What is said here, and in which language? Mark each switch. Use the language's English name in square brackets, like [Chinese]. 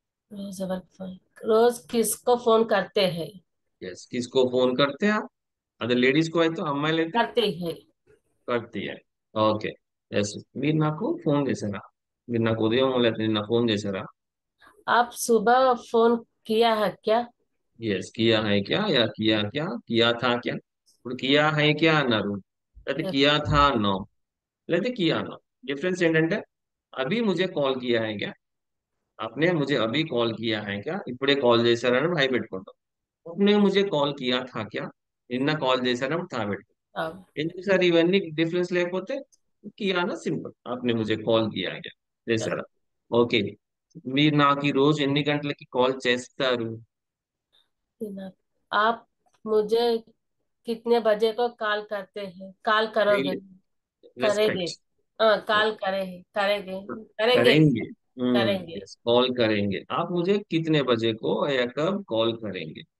[Hindi] रोज phone रोज किसको phone करते हैं। यस किसको फोन करते हैं आप. अगर लेडीज को [Telugu] అయితే అమ్మాయిలు అయితే [Hindi] करते हैं। करती है. [Telugu] ఓకే ఎస్ మీరు నాకు ఫోన్ చేశారా. మీరు నాకు ఉదయం లేదా నిన్న ఫోన్ చేశారా. [Hindi] आप सुबह फोन किया है क्या। ఎస్ కియా హై క్యా యా కియా క్యా కియా థా క్యా. [Telugu] ఇప్పుడు [Hindi] కియా హై క్యా [Telugu] అన్నారు లేకపోతే [English] yes [Hindi] కియా థా [Telugu] అన్నాం లేకపోతే కియా అన్నాం. డిఫరెన్స్ ఏంటంటే [Hindi] అభి ముझे కాల్ కియా హై క్యా. आपने मुझे अभी कॉल किया है क्या. [Telugu] ఇప్పుడే కాల్ చేశారని భయ పెట్టుకుంటాం. [Hindi] आपने मुझे कॉल किया था क्या. [Telugu] నిన్న కాల్ చేశారని థా పెట్టుకుంటాం. [Hindi] अब [Telugu] ఎందుకు సార్ ఇవన్నీ డిఫరెన్స్ లేకపోతే కియానా సింపుల్. [Hindi] आपने मुझे कॉल किया है क्या [English] yes [Telugu] చేశారా. ఓకే మీరు నాకు ఈ రోజు ఎన్ని గంటలకి కాల్ చేస్తారు. [Hindi] आप मुझे कितने बजे को कॉल करते हैं कॉल करोगे। करेंगे। रेस्पेक्ट हाँ कॉल करेंगे करेंगे करेंगे. करेंगे। कॉल करेंगे. आप मुझे कितने बजे को या कब कॉल करेंगे.